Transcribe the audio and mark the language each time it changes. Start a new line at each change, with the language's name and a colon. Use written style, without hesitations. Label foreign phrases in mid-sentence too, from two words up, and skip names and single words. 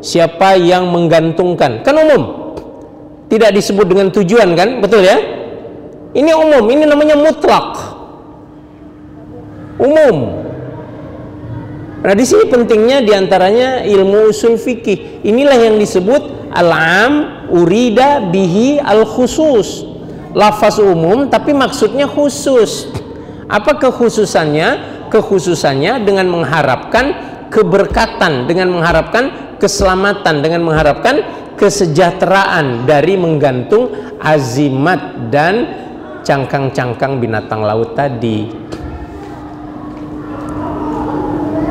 Indonesian: Siapa yang menggantungkan, kan umum, tidak disebut dengan tujuan, kan, betul ya? Ini umum, ini namanya mutlak, umum. Nah, di sini pentingnya diantaranya ilmu usul fikih. Inilah yang disebut
Arabic: العام أريد به الخصوص.
Indonesian: Lafaz umum tapi maksudnya khusus. Apa kekhususannya? Kekhususannya dengan mengharapkan keberkatan, dengan mengharapkan keselamatan, dengan mengharapkan kesejahteraan dari menggantung azimat dan cangkang-cangkang binatang laut tadi.